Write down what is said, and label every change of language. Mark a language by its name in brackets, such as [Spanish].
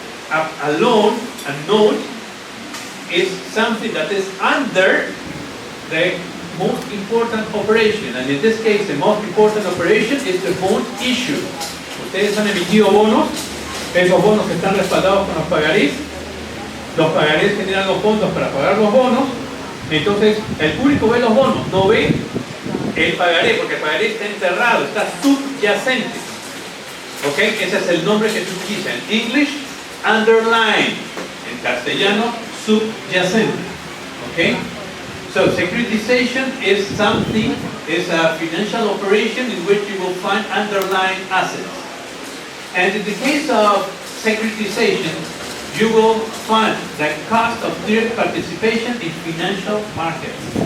[English] A loan, a note, is something that is under the most important operation. And in this case, the most important operation is the bond issue. [Spanish] Ustedes han emitido bonos, esos bonos están respaldados con los pagarés generan los fondos para pagar los bonos, entonces el público ve los bonos, no ve el pagaré, porque el pagaré está enterrado, está subyacente. ¿Ok? Ese es el nombre que se utiliza en [English] English, underline, [Spanish] en castellano, subyacente. ¿Ok? [English] So securitization is a financial operation in which you will find underlying assets. And in the case of securitization, you will find the cost of direct participation in financial markets.